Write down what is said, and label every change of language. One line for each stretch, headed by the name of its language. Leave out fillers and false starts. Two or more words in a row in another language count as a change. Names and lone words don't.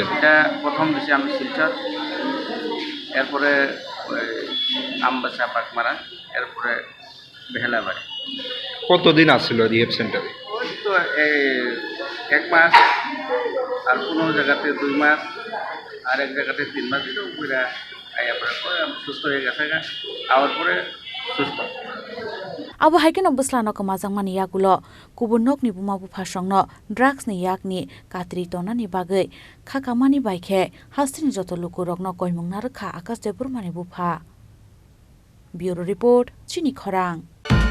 Bangla: এটা প্রথম দিছি আমি শিলচর এরপরে আমবাসা পাকমারা এরপরে বেহেলাবাড়ি কতদিন আসছিল
English: rehab center
Bangla: ওই তো 1 মাস আর কোনো জায়গাতে 2 মাস আর এক জায়গাতে 3 মাস দিলেও পুরা আয়া পরে সুস্থ হয়ে গেছে আওয়ার পরে সুস্থ
Kok Borok: Abo haiken obuslano ko majangmani yagulo kubunok ni buma bufasongno drugs ni yakni katri tonani bagai khakamani baikhe hastini joto lukurokno koimung narkha Akash Dev Burma ni bufa
English: Bureau Report
Kok Borok: Chini Khorang